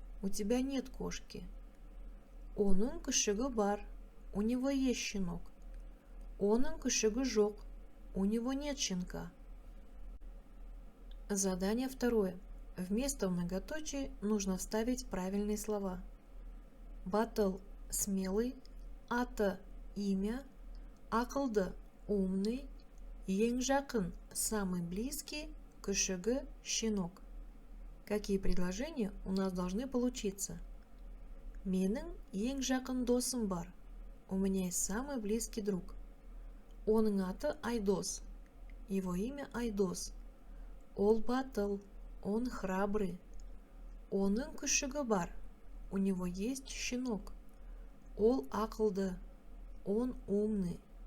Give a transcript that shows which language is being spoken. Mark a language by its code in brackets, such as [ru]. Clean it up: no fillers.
[ru] У тебя нет кошки. Оның күшігі бар. У него есть щенок. Оның күшігі жоқ. У него нет щенка. Задание второе. Вместо многоточия нужно вставить правильные слова. Батыл – смелый, аты – имя, ақылды – умный, ең жақын – самый близкий, күшігі – щенок. Какие предложения у нас должны получиться? [kk] Менің ең жақын досым бар. [ru] У меня есть самый близкий друг. [kk] Оның аты Айдос. Его имя Айдос. Ол батыл. Он храбрый. Оның күшігі бар. У него есть щенок. Ол ақылды. Он умный.